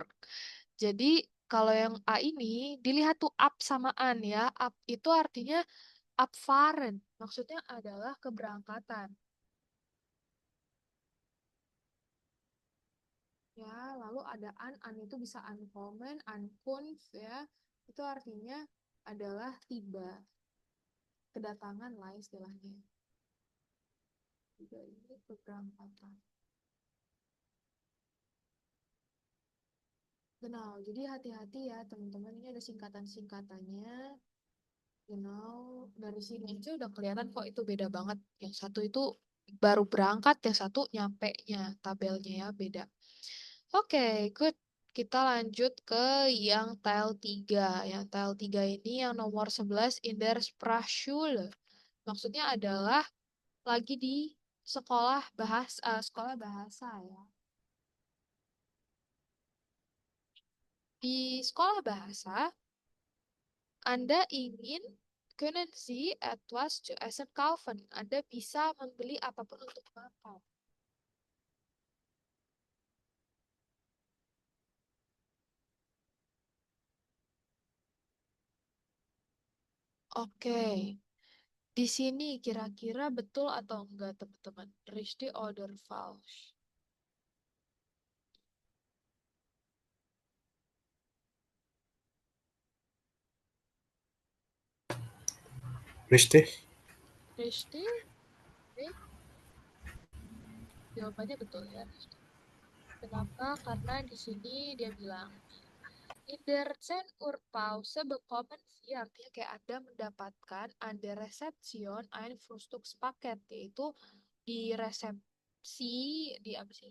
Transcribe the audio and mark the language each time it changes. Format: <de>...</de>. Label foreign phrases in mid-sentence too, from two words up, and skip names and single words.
<id>Jadi kalau yang A ini dilihat tuh up samaan ya. Up itu artinya abfahren. Maksudnya adalah keberangkatan. Ya, lalu ada an itu bisa</id> <de>ankommen, ankunft</de> <id>ya. Itu artinya adalah tiba, kedatangan lah istilahnya. Tiba ini keberangkatan. Genau, jadi hati-hati ya teman-teman, ini ada singkatan-singkatannya. Genau, dari sini aja udah kelihatan kok itu beda banget. Yang satu itu baru berangkat, yang satu nyampe-nya, tabelnya ya beda. Oke, good. Kita lanjut ke yang tile 3. Yang tile 3 ini yang nomor 11</id> <de>in der Sprachschule.</de> <id>Maksudnya adalah lagi di sekolah bahasa ya. Di sekolah bahasa, Anda ingin</id> <de>können Sie etwas zu essen kaufen.</de> <id>Anda bisa membeli apapun untuk makan. Oke. Di sini kira-kira betul atau enggak teman-teman?</id> <de>Richtig oder falsch? Richtig? Richtig?</de> <id>Oke. Jawabannya betul ya. Kenapa? Karena di sini dia bilang</id> <de>in der 10 Uhr Pause bekommen Sie,</de> <id>artinya kayak Anda mendapatkan Anda</id> <de>Rezeption ein Frühstückspaket,</de> <id>yaitu di resepsi, di apa sih?</id>